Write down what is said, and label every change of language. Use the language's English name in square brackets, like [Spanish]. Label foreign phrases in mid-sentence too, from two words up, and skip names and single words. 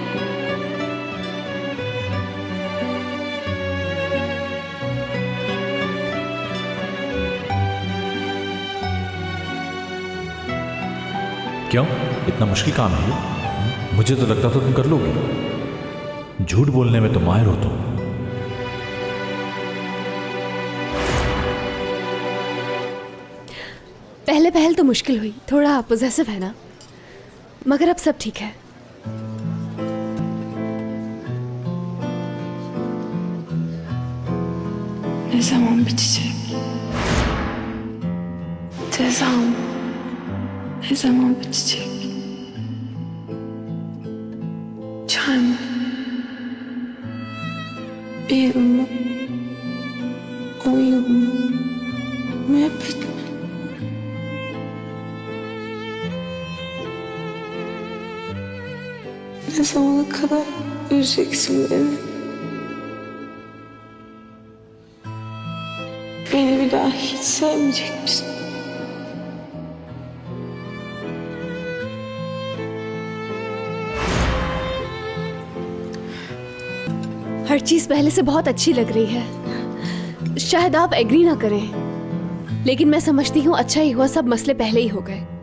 [Hindi] क्यों, इतना मुश्किल काम है ये? मुझे तो लगता था तुम कर लोगे। झूठ बोलने में तो माहिर हो तुम। पहले पहल तो मुश्किल हुई, थोड़ा पोजेसिव है ना, मगर अब सब ठीक है। [Turkish] Ne zaman bitecek? Cezam ne zaman bitecek? Çay mı? Bir mi? 10 yıl mı? Müebbet mi? Ne zamana kadar üzeceksin beni? Beni bir daha hiç sevmeyecek misin? [Hindi] हर चीज पहले से बहुत अच्छी लग रही है। शायद आप एग्री ना करें, लेकिन मैं समझती हूँ अच्छा ही हुआ सब मसले पहले ही हो गए।